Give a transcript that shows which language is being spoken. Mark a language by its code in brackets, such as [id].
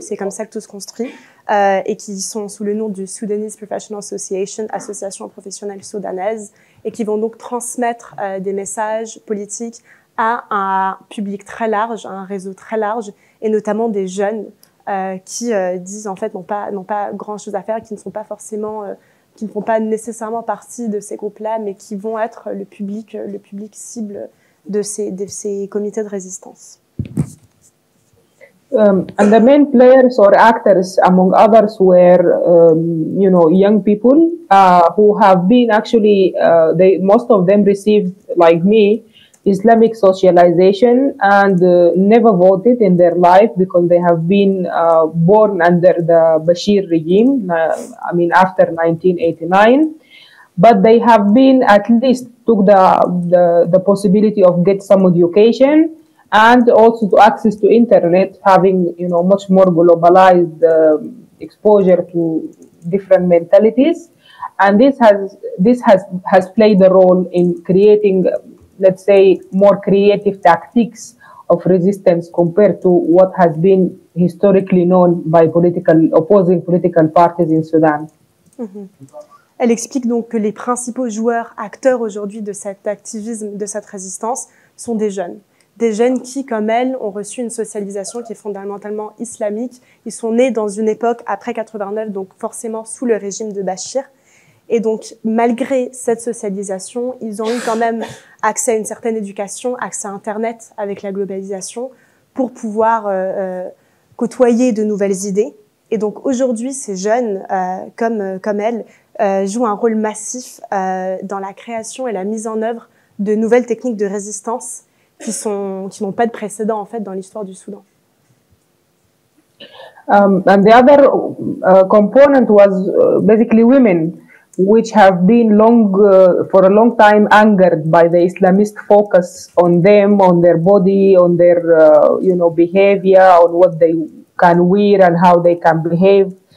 [fr] C'est comme ça que tout se construit, et qui sont sous le nom du Sudanese Professional Association, association professionnelle soudanaise, et qui vont donc transmettre des messages politiques à un public très large, à un réseau très large, et notamment des jeunes qui disent en fait n'ont pas grand chose à faire, qui ne sont pas forcément qui ne font pas nécessairement partie de ces groupes-là, mais qui vont être le public cible de ces comités de résistance. [en] And the main players or actors, among others, were, young people who have been actually, most of them received, like me, Islamic socialization and never voted in their life because they have been born under the Bashir regime, after 1989. But they have been at least took the possibility of get some education and also to access to internet, having much more globalized exposure to different mentalities, and this has played a role in creating, let's say, more creative tactics of resistance compared to what has been historically known by opposing political parties in Sudan. Mm-hmm. [fr] Elle explique donc que les principaux joueurs, acteurs aujourd'hui de cet activisme, de cette résistance, sont des jeunes. Des jeunes qui, comme elle, ont reçu une socialisation qui est fondamentalement islamique. Ils sont nés dans une époque après 89, donc forcément sous le régime de Bachir. Et donc, malgré cette socialisation, ils ont eu quand même accès à une certaine éducation, accès à Internet avec la globalisation, pour pouvoir côtoyer de nouvelles idées. Et donc, aujourd'hui, ces jeunes, comme elle, jouent un rôle massif dans la création et la mise en œuvre de nouvelles techniques de résistance qui n'ont pas de précédent en fait dans l'histoire du Soudan. [en] And the other component was basically women, which have been for a long time angered by the Islamist focus on them, on their body, on their behavior, on what they can wear and how they can behave.